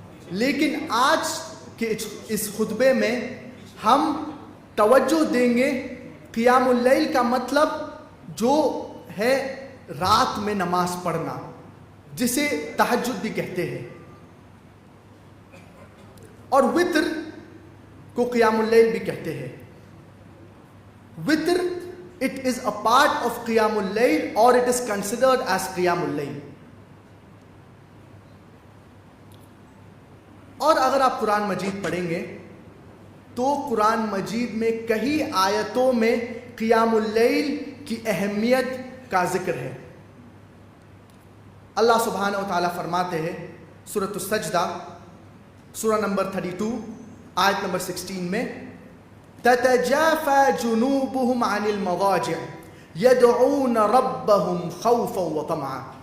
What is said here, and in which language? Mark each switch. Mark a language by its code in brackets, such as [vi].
[ur] لیکن آج کے اس خطبے میں ہم توجہ دیں گے قیام اللیل کا مطلب جو ہے رات میں نماز پڑھنا، جسے تہجد بھی کہتے ہیں. اور وتر کو قیام اللیل بھی کہتے ہیں. [en] وتر it is a part of قیام اللیل or it is considered as قیام اللیل. [ur] اور اگر آپ قرآن مجید پڑھیں گے تو قرآن مجید میں کئی آیتوں میں قیام اللیل کی اہمیت کا ذکر ہے. اللہ سبحانہ و تعالیٰ فرماتے ہیں سورۃ السجدہ سورہ نمبر 32 آیت نمبر 16 میں، [ar] تتجافى جنوبهم عن المضاجع يدعون ربهم خوفا وطمعا.